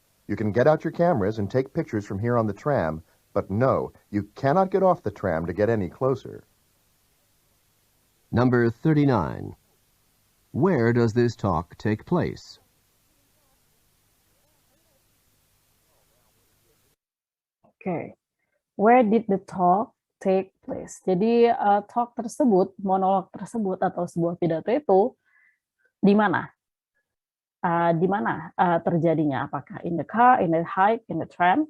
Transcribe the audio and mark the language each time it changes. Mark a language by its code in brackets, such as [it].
[en] You can get out your cameras and take pictures from here on the tram, but no, you cannot get off the tram to get any closer. Number 39. Where does this talk take place? Oke, where did the talk take place? [id] Jadi talk tersebut, monolog tersebut atau sebuah pidato itu di mana? Di mana terjadinya? Apakah [en] in the car, in the hike, in the tram?